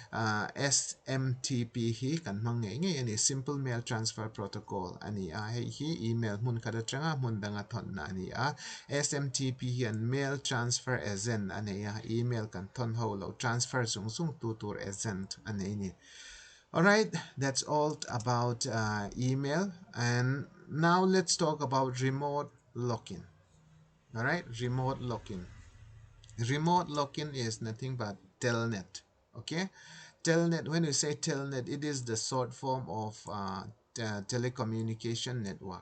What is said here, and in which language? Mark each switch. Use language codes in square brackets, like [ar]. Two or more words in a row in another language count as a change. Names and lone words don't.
[lus] SMTP hi kan mang nge ani Simple Mail Transfer Protocol ani hei hi email mun kada changa mun danga thon na ani SMTP hi an [en] mail transfer agent [lus] ani email kan thon ho lo transfer sung tutur agent ani ni. [en] All right, that's all about email, and now let's talk about remote login. All right, remote login. Remote login is nothing but Telnet. Okay, Telnet. When we say Telnet, it is the short form of telecommunication network.